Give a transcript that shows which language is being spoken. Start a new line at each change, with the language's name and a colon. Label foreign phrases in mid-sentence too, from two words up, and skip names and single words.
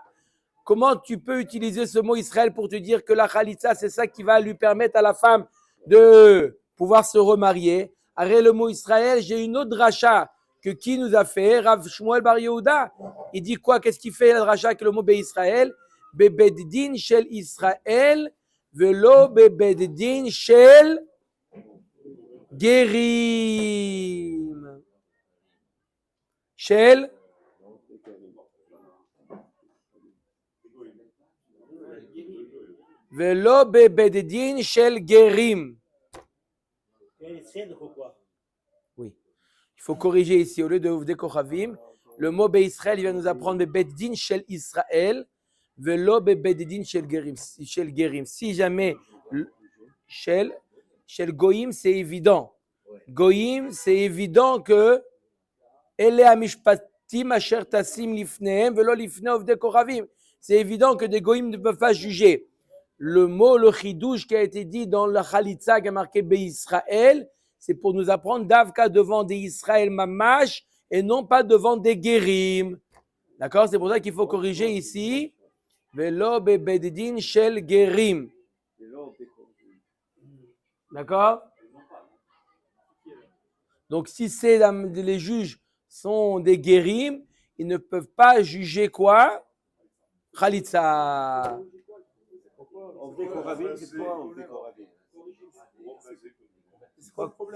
French: Comment tu peux utiliser ce mot Israël pour te dire que la Chalitza, c'est ça qui va lui permettre à la femme de pouvoir se remarier? Arrête le mot Israël, j'ai une autre dracha que qui nous a fait, Rav Shmuel Bar Yehuda. Il dit quoi? Qu'est-ce qu'il fait la dracha avec le mot Israël?
Hebrew: בבית דין של ישראל ולא בבית דין של גרים. של ולא בבית דין של גרים.
French: Oui. Il faut corriger ici, au lieu de
Hebrew: עובדי כוכבים,
French: le mot Israël, il va nous apprendre
Hebrew: בבית דין של ישראל ולא בבית דין של גרים.
French: Si jamais
Hebrew: של גויים,
French: c'est évident. Goïm, c'est évident que
Hebrew: אלה המשפטים אשר תשים לפניהם ולא לפני עובדי כוכבים.
French: C'est évident que des Goïm ne peuvent pas juger. Le mot, le chidouche qui a été dit dans la Chalitza qui a marqué Israël, c'est pour nous apprendre d'Avka devant des Israël mamash et non pas devant des Gerim. D'accord? C'est pour ça qu'il faut corriger ici.
Hebrew: ולא בבית דין של גרים.
French: D'accord? Donc si les juges sont des Gerim, ils ne peuvent pas juger quoi? Chalitza. C'est quoi le problème?